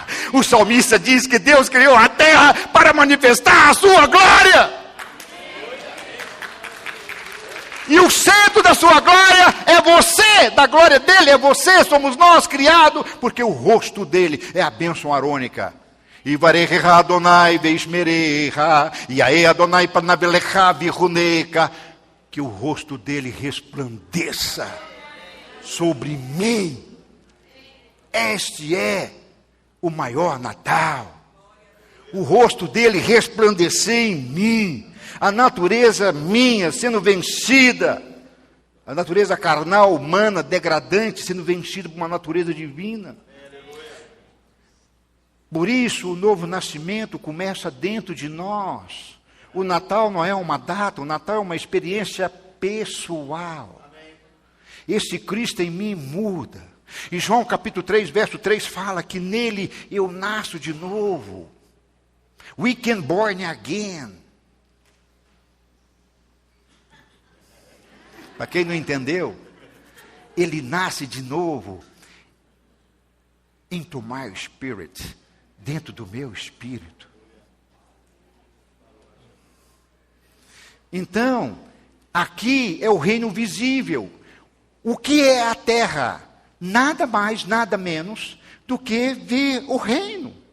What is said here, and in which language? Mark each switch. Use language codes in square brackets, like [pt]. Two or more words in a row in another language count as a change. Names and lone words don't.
[pt] O salmista diz que Deus criou a terra para manifestar a sua glória. E o centro da sua glória é você, da glória dele é você, somos nós criados, porque o rosto dele é a bênção arônica. [he] יברכך אדוני וישמרך יאר אדוני פניו אליך ויחנך, [pt] que o rosto dele resplandeça sobre mim. Este é o maior Natal. o rosto dele resplandecer em mim, a natureza minha sendo vencida, a natureza carnal, humana, degradante, sendo vencida por uma natureza divina. Por isso, o novo nascimento começa dentro de nós. O Natal não é uma data, o Natal é uma experiência pessoal. Esse Cristo em mim muda. E João capítulo 3, verso 3 fala que nele eu nasço de novo. [en] We can born again. [pt] Para quem não entendeu, ele nasce de novo [en] into my spirit, [pt] dentro do meu espírito. Então, aqui é o reino visível. O que é a terra? Nada mais, nada menos do que ver o reino.